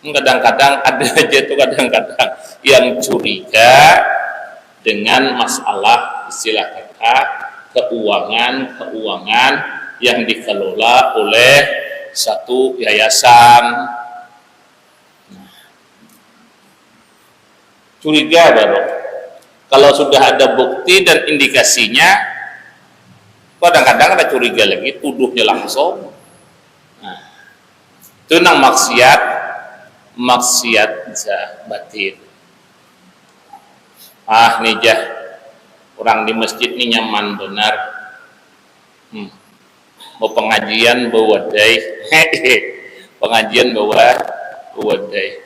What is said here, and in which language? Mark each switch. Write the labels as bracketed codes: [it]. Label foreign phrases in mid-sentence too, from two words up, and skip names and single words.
[id] Kadang-kadang ada aja tuh kadang-kadang yang curiga dengan masalah istilah kata keuangan yang dikelola oleh satu yayasan. Curiga baru kalau sudah ada bukti dan indikasinya, kadang-kadang ada curiga lagi, tuduhnya langsung. [bjn] Nah, itu nang maksiat batin. Nih jah, orang di masjid ini nyaman benar. Mau pengajian bawa wadai, pengajian bawa wadai.